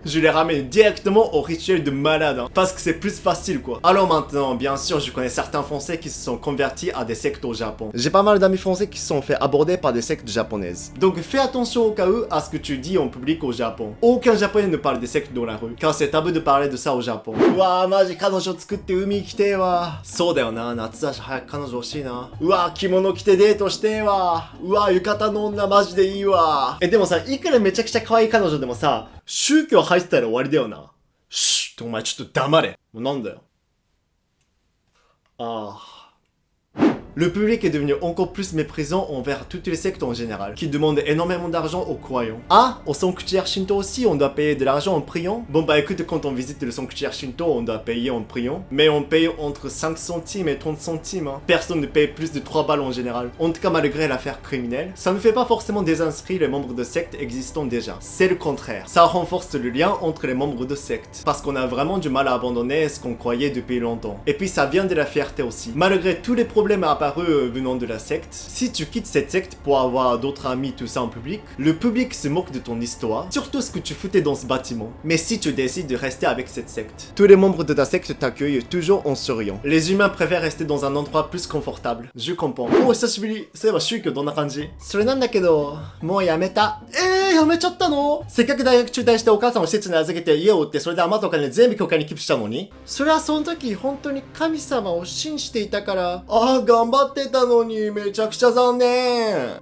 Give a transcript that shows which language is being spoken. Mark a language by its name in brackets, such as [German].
[French] Je les ramène directement au rituel de malade, hein, parce que c'est plus facile quoi. Alors maintenant, bien sûr, je connais certains Français qui se sont convertis à des sectes au Japon. J'ai pas mal d'amis français qui se sont fait aborder par des sectes japonaises. Donc fais attention au cas où à ce que tu dis en public au Japon. Aucun Japonais ne parle des sectes dans la rue, car c'est tabou de parler de ça au Japon. [Japanese] Ouah, maji, 彼女作って海来てわ。そうだよな、夏だし早く彼女欲しいな。うわ、着物着てデートしてわ。うわ、浴衣の女マジでいいわ。でもさ、いくらめちゃくちゃ可愛い彼女でもさ、宗教入ってたら終わりだよな。シュッ、お前ちょっと黙れ。もうなんだよ。ああ。 [French] Le public est devenu encore plus méprisant envers toutes les sectes en général, qui demandent énormément d'argent aux croyants. Ah, au sanctuaire Shinto aussi, on doit payer de l'argent en priant? Bon bah écoute, quand on visite le sanctuaire Shinto, on doit payer en priant, mais on paye entre 5 centimes et 30 centimes, hein. Personne ne paye plus de 3 balles en général. En tout cas, malgré l'affaire criminelle, ça ne fait pas forcément désinscrire les membres de sectes existants déjà. C'est le contraire. Ça renforce le lien entre les membres de sectes, parce qu'on a vraiment du mal à abandonner ce qu'on croyait depuis longtemps. Et puis ça vient de la fierté aussi. Malgré tous les problèmes apparus venant de la secte, si tu quittes cette secte pour avoir d'autres amis, tout ça en public, le public se moque de ton histoire, surtout ce que tu foutais dans ce bâtiment. Mais si tu décides de rester avec cette secte, tous les membres de ta secte t'accueillent toujours en souriant. Les humains préfèrent rester dans un endroit plus confortable. Je comprends. Oh, [Japanese] 久しぶり。そういえば宗教どんな感じ？それなんだけど、もうやめた。やめちゃったの？せっかく大学中退してお母さんを施設に預けて家を売って、それで余ったお金全部教会に寄付したのに？それはその時本当に神様を信じていたから、頑張ってたのにめちゃくちゃ残念。